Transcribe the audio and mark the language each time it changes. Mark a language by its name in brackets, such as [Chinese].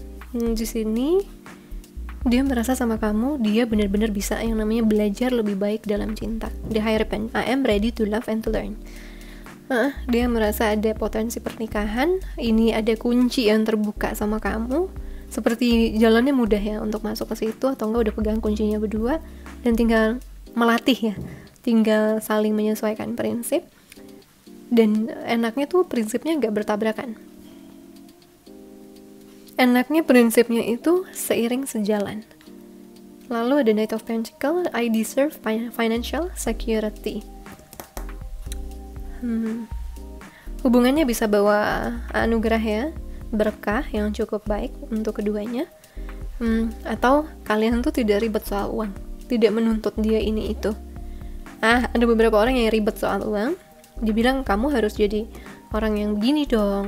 [Indonesian] Di sini dia merasa sama kamu, dia benar-benar bisa yang namanya belajar lebih baik dalam cinta. [English] The Hierophant, I am ready to love and to learn. [Indonesian] Dia merasa ada potensi pernikahan. Ini ada kunci yang terbuka sama kamu. Seperti jalannya mudah ya untuk masuk ke situ, atau enggak udah pegang kuncinya berdua dan tinggal melatih ya, tinggal saling menyesuaikan prinsip. Dan enaknya tuh prinsipnya nggak bertabrakan. Enaknya prinsipnya itu seiring sejalan. Lalu ada [English] Knight of Pentacles, I deserve financial security. [Indonesian] Hubungannya bisa bawa anugerah ya, berkah yang cukup baik untuk keduanya. Atau kalian tuh tidak ribet soal uang, tidak menuntut dia ini itu. Ada beberapa orang yang ribet soal uang. Dibilang kamu harus jadi orang yang begini dong.